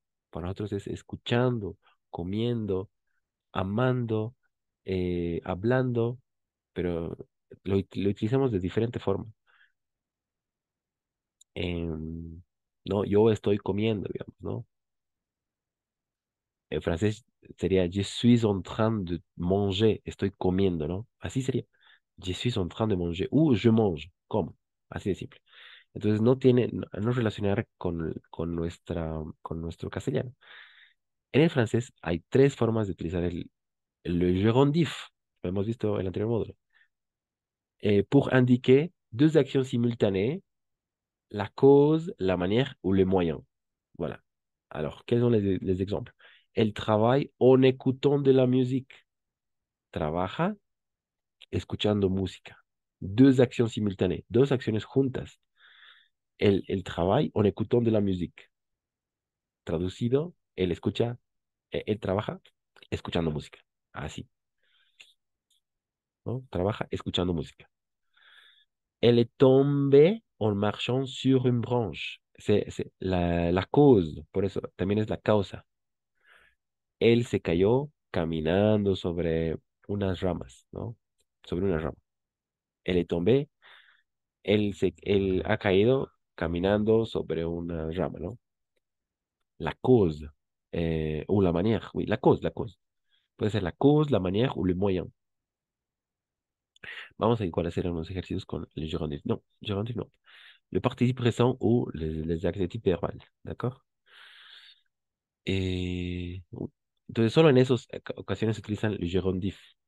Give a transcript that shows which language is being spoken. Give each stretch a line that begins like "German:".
Spanish: Para nosotros es escuchando, comiendo, amando, hablando, pero lo utilizamos de diferente forma. No, yo estoy comiendo, digamos, ¿no? En francés sería
French: je suis en train de manger,
Spanish: estoy comiendo, ¿no? Así sería.
French: Je suis en train de manger, ou je mange,
Spanish: como, así de simple. Entonces no relacionar con nuestro castellano. En el francés hay tres formas de utilizar le gérondif, lo hemos visto en el anterior módulo,
French: pour indiquer deux actions simultanées, la cause, la manière ou le moyen.
Spanish: Voilà.
French: Alors, quels sont les exemples? Elle travaille en écoutant de la musique.
Spanish: Trabaja escuchando música.
French: Deux actions simultanées,
Spanish: dos acciones juntas.
French: Elle travaille en écoutant de la musique.
Spanish: Traducido, él trabaja escuchando música. Así, ¿no? Trabaja escuchando música.
French: Elle est tombée en marchant sur une branche. C'est la cause,
Spanish: por eso también es la causa. Él se cayó caminando sobre unas ramas, ¿no? Sobre una rama.
French: Elle est tombée,
Spanish: él ha caído caminando sobre una rama, ¿no?
French: La cause, ou la manière, oui, la cause.
Spanish: Puede ser
French: la cause, la manière ou le moyen.
Spanish: Vamos a igual hacer unos ejercicios con el gerundiv. No, gerundiv no.
French: Le participe présent ou les adjectifs verbales, ¿d'accord?
Spanish: Entonces, solo en esas ocasiones se utilizan el gerundif.